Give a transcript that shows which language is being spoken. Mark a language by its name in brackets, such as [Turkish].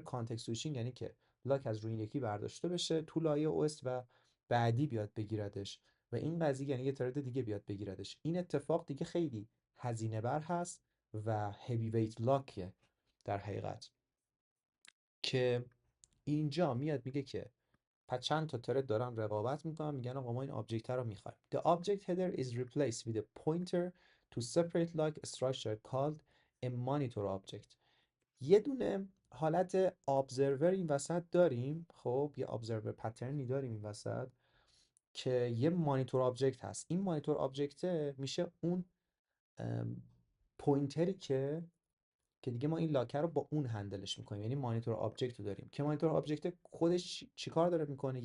[Persian] کانتکست سویچینگ یعنی که لاک از روی این یکی برداشته بشه تو لایه او اس و بعدی بیاد بگیردش، و این قضیه یعنی یه ترد دیگه بیاد بگیردش. این اتفاق دیگه خیلی هزینه بر هست و هیوی ویت لاکه در حقیقت، که اینجا میاد میگه که پس چند تا ترد دارن رقابت میکنن، میگن آقا ما این آبجکت رو میخوایم. [English] The object header is replaced with a pointer to separate log structure called a monitor object. [Persian] یه دونه حالت observer این وسط داریم. خب یه observer پترنی داریم این وسط که یه مانیتور آبجکت هست. این مانیتور آبجکت میشه اون پوینتری که که دیگه ما این لاکر رو با اون هندلش میکنیم، یعنی مانیتور آبجکت رو داریم که مانیتور آبجکت خودش چیکار داره میکنه.